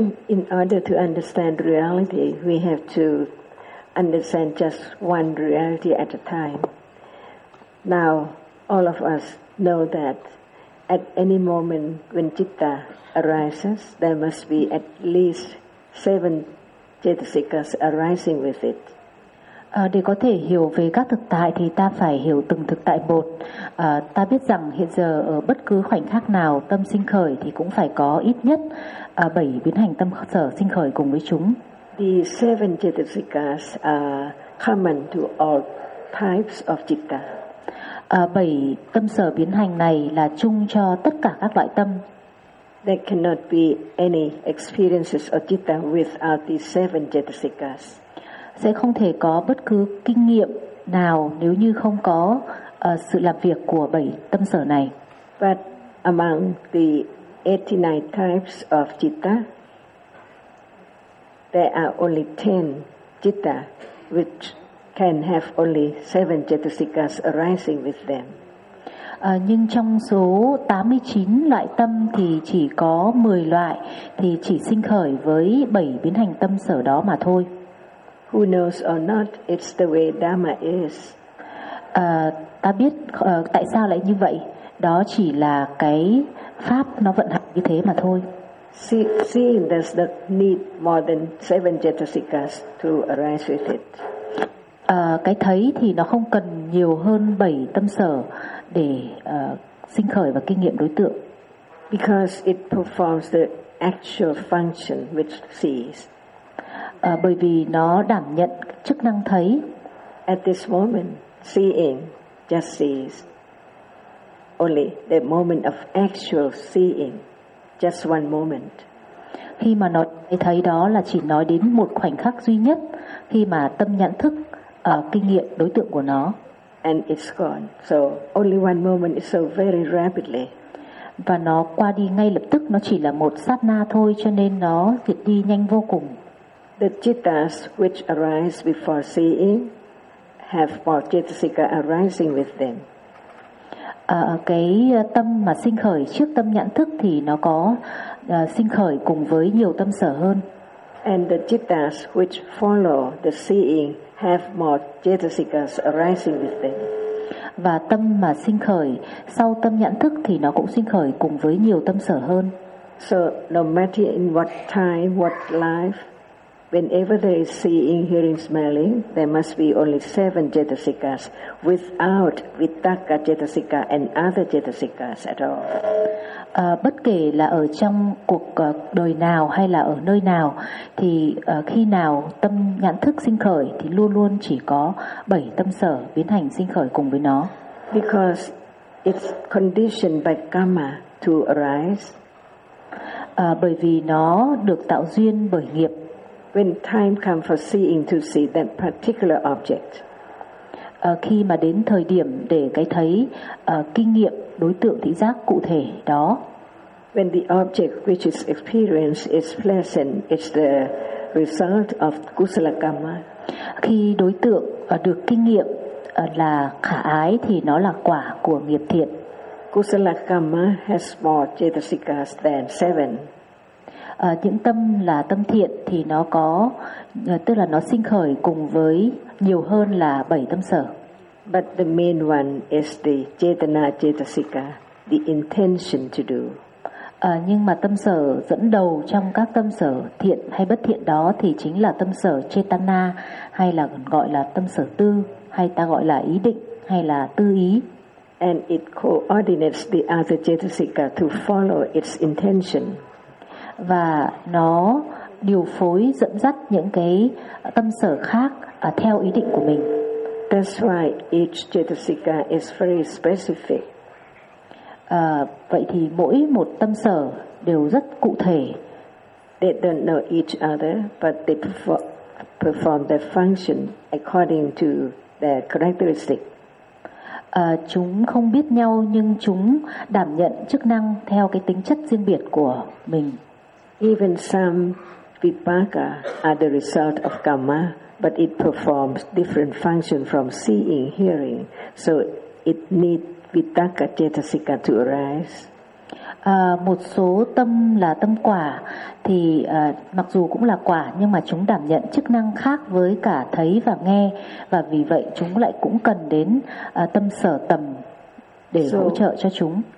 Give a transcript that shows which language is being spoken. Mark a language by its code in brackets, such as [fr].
[en] In order to understand reality, we have to understand just one reality at a time. Now, all of us know that at any moment when citta arises, there must be at least 7 cetasikas arising with it. [vi] Để có thể hiểu về các thực tại thì ta phải hiểu từng thực tại một. Ta biết rằng hiện giờ ở bất cứ khoảnh khắc nào tâm sinh khởi thì cũng phải có ít nhất 7 biến hành tâm sở sinh khởi cùng với chúng. [en] The 7 cetasikas are common to all types of citta. [vi] 7 tâm sở biến hành này là chung cho tất cả các loại tâm. [en] There cannot be any experiences of citta without the 7 cetasikas. [vi] Sẽ không thể có bất cứ kinh nghiệm nào nếu như không có sự làm việc của 7 tâm sở này. [en] But among the 89 types of citta, there are only 10 citta which can have only 7 cetasikas arising with them. [vi] Nhưng trong số 89 loại tâm thì chỉ có 10 loại thì chỉ sinh khởi với 7 biến hành tâm sở đó mà thôi. [en] Who knows or not, it's the way Dharma is. [vi] Ta biết tại sao lại như vậy. Đó chỉ là cái pháp nó vận hành như thế mà thôi. [en] Seeing there's not need more than 7 cetasikas to arise with it. [vi] Cái thấy thì nó không cần nhiều hơn 7 tâm sở để sinh khởi và kinh nghiệm đối tượng. [en] Because it performs the actual function which sees. [vi] Bởi vì nó đảm nhận chức năng thấy. [en] At this moment, seeing just sees. Only the moment of actual seeing, just one moment. [vi] khi mà nó thấy đó là chỉ nói đến một khoảnh khắc duy nhất khi mà tâm nhận thức kinh nghiệm đối tượng của nó. [en] And it's gone. So only one moment is so very rapidly. [vi] Và nó qua đi ngay lập tức, nó chỉ là một sát na thôi, cho nên nó diệt đi nhanh vô cùng. [en] The chittas which arise before seeing have more chittasika arising with them. [vi] Cái tâm mà sinh khởi trước tâm nhận thức thì nó có sinh khởi cùng với nhiều tâm sở hơn. [en] And the chittas which follow the seeing have more chittasikas arising with them. [vi] Và tâm mà sinh khởi sau tâm nhận thức thì nó cũng sinh khởi cùng với nhiều tâm sở hơn. [en] So no matter in what time, what life, whenever there is seeing, hearing, smelling, there must be only 7 chetasikas without vitakka chetasika and other chetasikas at all. [vi] Bất kể là ở trong cuộc đời nào hay là ở nơi nào, thì khi nào tâm nhận thức sinh khởi thì luôn luôn chỉ có 7 tâm sở biến hành sinh khởi cùng với nó. [en] Because it's conditioned by karma to arise. [vi] Bởi vì nó được tạo duyên bởi nghiệp. [en] When time comes for seeing to see that particular object. [vi] Khi mà đến thời điểm để cái thấy kinh nghiệm đối tượng thị giác cụ thể đó. [en] When the object which is experienced is pleasant, it's the result of kusala karma. [vi] Khi đối tượng được kinh nghiệm là khả ái thì nó là quả của nghiệp thiện. [en] Kusala karma has more chetasikas than 7. [vi] Những tâm là tâm thiện thì nó có tức là nó sinh khởi cùng với nhiều hơn là 7 tâm sở. [en] But the main one is the chetana chetasika, the intention to do. [vi] Nhưng mà tâm sở dẫn đầu trong các tâm sở thiện hay bất thiện đó thì chính là tâm sở chetana, hay là gọi là tâm sở tư, hay ta gọi là ý định hay là tư ý. [en] And it coordinates the other chetasika to follow its intention. [vi] Và nó điều phối dẫn dắt những cái tâm sở khác theo ý định của mình. [en] That's why each chetasika is very specific. [vi] Vậy thì mỗi một tâm sở đều rất cụ thể. [en] They don't know each other, but they perform their function according to their characteristic. [vi] Chúng không biết nhau nhưng chúng đảm nhận chức năng theo cái tính chất riêng biệt của mình. [en] Even some vipaka are the result of karma, but it performs different function from seeing, hearing. So it need vitakka chetasika to arise. [vi] Một số tâm là tâm quả thì mặc dù cũng là quả nhưng mà chúng đảm nhận chức năng khác với cả thấy và nghe, và vì vậy chúng lại cũng cần đến tâm sở tầm để hỗ trợ cho chúng.